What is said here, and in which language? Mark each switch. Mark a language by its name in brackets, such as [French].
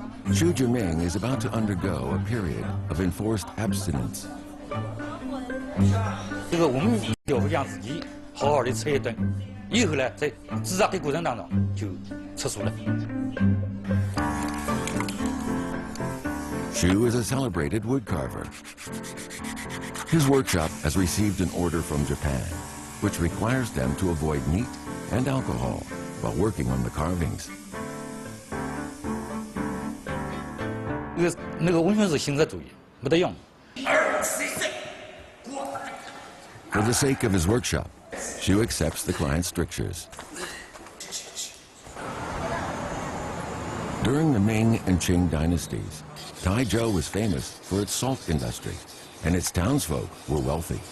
[English] Xu Jiming is about to undergo a period of enforced abstinence. [Chinese] 这个我们要让自己好好的吃一顿，以后呢，在自杀的过程当中就吃素了。 [English] Xu is a celebrated wood carver. His workshop has received an order from Japan, which requires them to avoid meat and alcohol while working on the carvings. [Chinese] 那个完全是形式主义，没得用。 [English] For the sake of his workshop, Xu accepts the client's strictures. During the Ming and Qing dynasties, Taizhou was famous for its salt industry, and its townsfolk were wealthy.